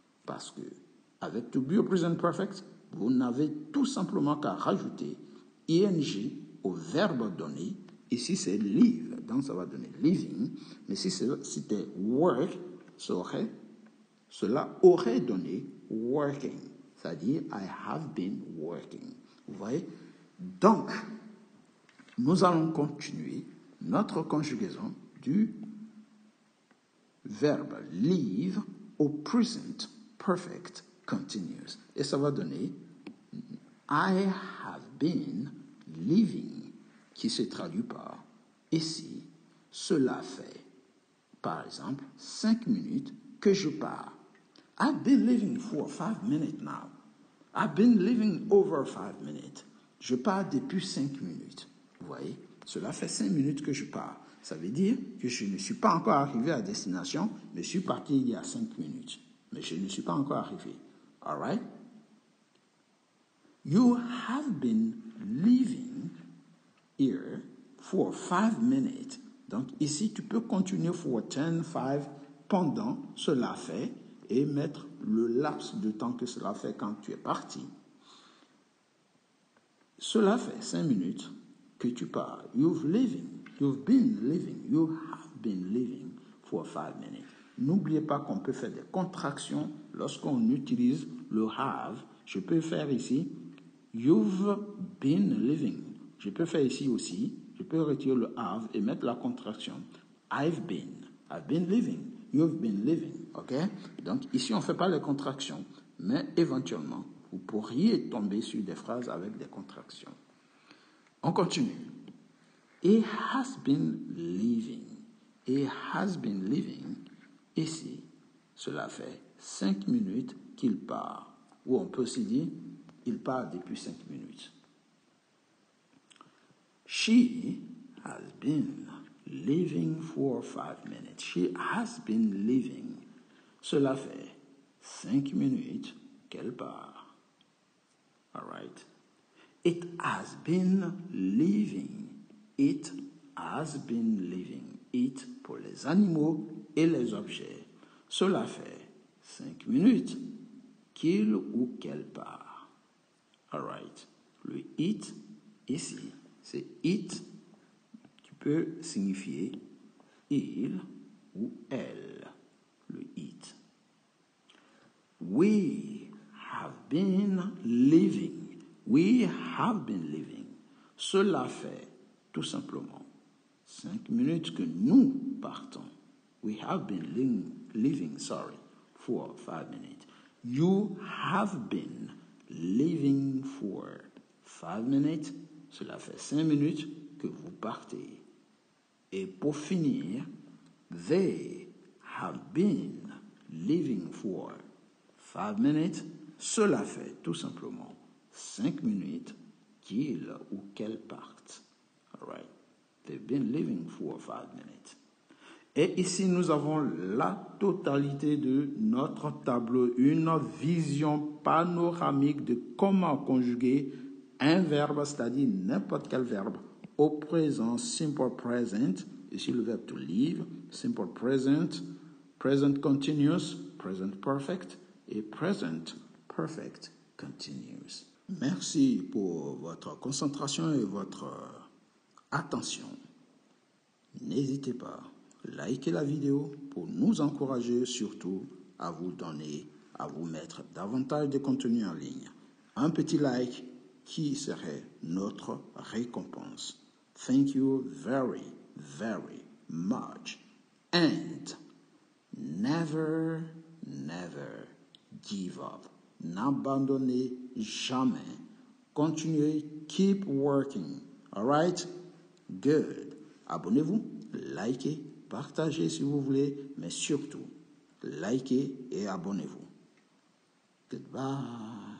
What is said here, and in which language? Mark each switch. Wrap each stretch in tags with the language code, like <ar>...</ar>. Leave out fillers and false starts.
<fr>Parce que avec to be au present perfect, vous n'avez tout simplement qu'à rajouter ing au verbe donné. Ici, c'est live, donc ça va donner living. Mais si c'était work, cela aurait donné working. C'est-à-dire,</fr> <en>I have been working.</en> <fr>Vous voyez? Donc, nous allons continuer notre conjugaison du verbe live au present perfect continuous. Et ça va donner</fr> <en>I have been living,</en> <fr>qui se traduit par ici, cela fait, par exemple, 5 minutes que je pars.</fr> <en>I've been living for 5 minutes now. I've been living over 5 minutes.</en> <fr>Je pars depuis 5 minutes. Vous voyez, cela fait 5 minutes que je pars. Ça veut dire que je ne suis pas encore arrivé à destination, mais je suis parti il y a 5 minutes. Mais je ne suis pas encore arrivé.</fr> <en>All right? You have been living here for 5 minutes.</en> <fr>Donc ici, tu peux continuer for 10, 5, pendant cela fait, et mettre le laps de temps que cela fait quand tu es parti. Cela fait 5 minutes que tu pars.</fr> <en>You've been living for 5 minutes.</en> <fr>N'oubliez pas qu'on peut faire des contractions lorsqu'on utilise le have. Je peux faire ici,</fr> <en>you've been living.</en> <fr>Je peux faire ici aussi, je peux retirer le have et mettre la contraction.</fr> <en>I've been living. You've been living. OK?</en> <fr>Donc ici, on ne fait pas les contractions, mais éventuellement, vous pourriez tomber sur des phrases avec des contractions. On continue.</fr> <en>He has been living. He has been living.</en> <fr>Ici, cela fait 5 minutes qu'il part. Ou on peut aussi dire, il part depuis 5 minutes.</fr> <en>She has been living for 5 minutes. She has been living.</en> <fr>Cela fait 5 minutes qu'elle part.</fr> <en>All right. It has been living. It has been living.</en> <fr>It pour les animaux et les objets. Cela fait 5 minutes qu'il ou qu'elle part.</fr> <en>All right.</en> <fr>Le it ici, c'est it qui peut signifier il ou elle. Le it.</fr> <en>We have been living. We have been living.</en> <fr>Cela fait tout simplement 5 minutes que nous partons.</fr> <en>We have been living, for 5 minutes. You have been living for 5 minutes.</en> <fr>Cela fait 5 minutes que vous partez. Et pour finir,</fr> <en>they have been living for 5 minutes.</en> <fr>Cela fait tout simplement 5 minutes qu'ils ou qu'elles partent.</fr> <en>All right. They've been living for 5 minutes.</en> <fr>Et ici, nous avons la totalité de notre tableau, une vision panoramique de comment conjuguer un verbe, c'est-à-dire n'importe quel verbe, au présent simple present, ici le verbe to live, simple present, present continuous, present perfect et present perfect continuous. Merci pour votre concentration et votre attention. N'hésitez pas à liker la vidéo pour nous encourager surtout à vous donner, à vous mettre davantage de contenu en ligne. Un petit like qui serait notre récompense.</fr> <en>Thank you very, very much. And never, never give up.</en> <fr>N'abandonnez jamais. Continuez,</fr> <en>keep working. All right? Good.</en> <fr>Abonnez-vous, likez, partagez si vous voulez, mais surtout, likez et abonnez-vous.</fr> <en>Goodbye.</en>